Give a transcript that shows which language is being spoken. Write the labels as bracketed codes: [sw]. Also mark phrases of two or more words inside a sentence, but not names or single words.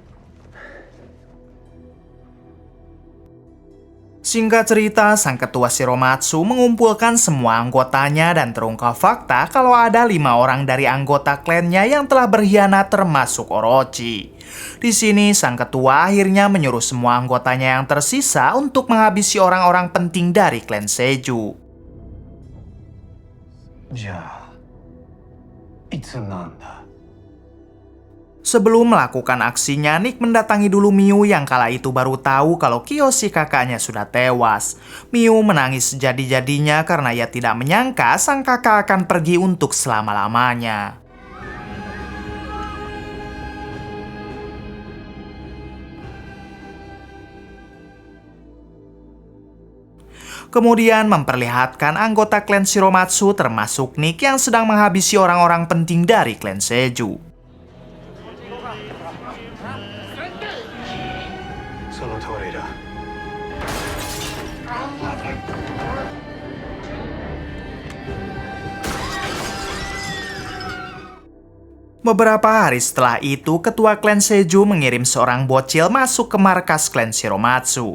[id] Singkat cerita, sang ketua Shiromatsu mengumpulkan semua anggotanya dan terungkap fakta kalau ada 5 orang dari anggota klannya yang telah berkhianat termasuk Orochi. Di sini, sang ketua akhirnya menyuruh semua anggotanya yang tersisa untuk menghabisi orang-orang penting dari klan Seiju. [ja] じゃあいつなんだ。 [id] Sebelum melakukan aksinya, Nick mendatangi dulu Miu yang kala itu baru tahu kalau Kiyoshi kakaknya sudah tewas. Miu menangis sejadi-jadinya karena ia tidak menyangka sang kakak akan pergi untuk selama-lamanya. Kemudian memperlihatkan anggota klan Shiromatsu termasuk Nick yang sedang menghabisi orang-orang penting dari klan Seiju. [ja] その通りだ。 [id] Beberapa hari setelah itu, ketua klan Seiju mengirim seorang bocil masuk ke markas klan Shiromatsu.